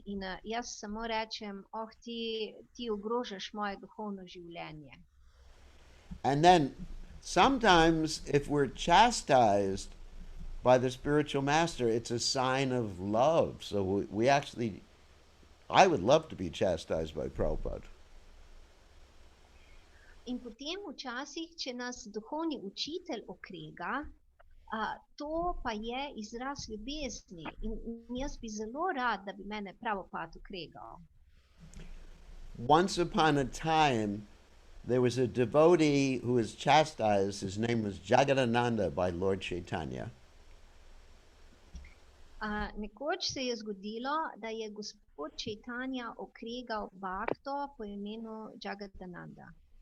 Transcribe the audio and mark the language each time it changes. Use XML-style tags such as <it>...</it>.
<sl>In jaz samo rečem, ti ogrožaš moje duhovno življenje.</sl> <en>And then sometimes if we're chastised by the spiritual master, it's a sign of love. So we actually, I would love to be chastised by Prabhupada.</en> <sl>In potem včasih, če nas duhovni učitelj okrega, to pa je izraz ljubezni. In jaz bi zelo rad, da bi mene Prabhupada okregal.</sl> <en>Once upon a time, there was a devotee who was chastised. His name was Jagadananda by Lord Chaitanya.</en> <sl>Nekoč se je zgodilo, da je gospod Chaitanya okregal bakto po imenu Jagadananda.</sl>